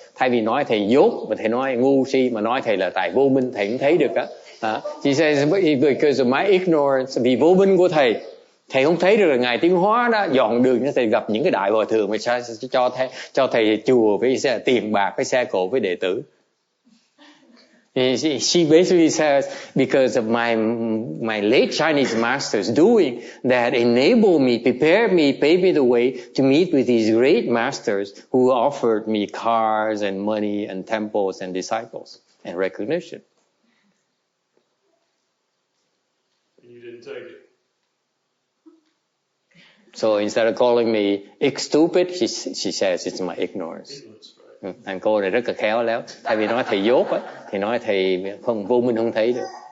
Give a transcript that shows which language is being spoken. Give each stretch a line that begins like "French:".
Vietnamese: Thay vì nói thầy dốt mà thầy nói ngu si, mà nói thầy là tại vô minh thầy không thấy được á.
English: She says because of my ignorance,
Vietnamese: vì vô minh của thầy không thấy được là ngài Tiến Hóa đó dọn đường cho thầy gặp những cái đại hòa thượng mà cho thầy chùa với tiền bạc, với xe cộ, với đệ tử.
English: She basically says because of my late Chinese masters doing that enable me, prepare me, pave me the way to meet with these great masters who offered me cars and money and temples and disciples and recognition. You didn't take it. So instead of calling me stupid, she says it's my ignorance.
Vietnamese: Thằng cô này rất là khéo léo. Thay vì nói thầy dốt á, thì nói thầy không vô minh không thấy được.